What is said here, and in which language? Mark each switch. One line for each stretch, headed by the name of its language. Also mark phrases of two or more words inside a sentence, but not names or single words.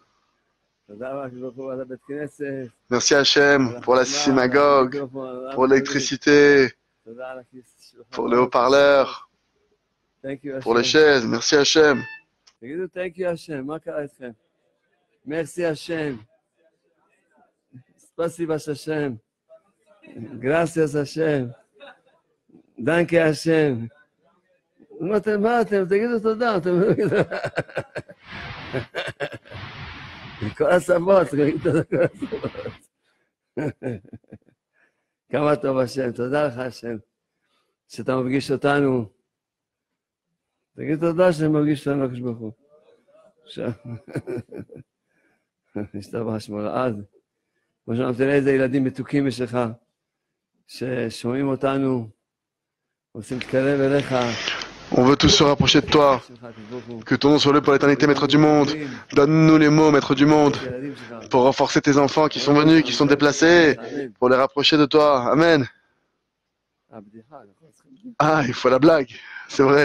French: Merci à Hachem pour la synagogue, pour l'électricité, pour les haut-parleurs, pour les chaises. Merci Hachem. Merci Hashem.
Russian: Spasiba Hashem. Gracias Hashem.
Hebrew: Danke Hashem. מה אתם? תגידו תודה. כל השפות, תגידו תודה כל השפות. כמה טוב השם, תודה לך השם, שאתה מפגיש אותנו. תגיד תודה שאני מפגיש אותנו לקדוש ברוך הוא. השתבח שמו לעד. כמו שאמרתי, תראה איזה ילדים מתוקים יש לך, ששומעים אותנו, רוצים להתקרב אליך.
French: On veut tous se rapprocher de toi. Que ton nom soit loué pour l'éternité, maître du monde. Donne-nous les mots, maître du monde, pour renforcer tes enfants qui sont venus, qui sont déplacés, pour les rapprocher de toi. Amen. Ah, il faut la blague. C'est vrai.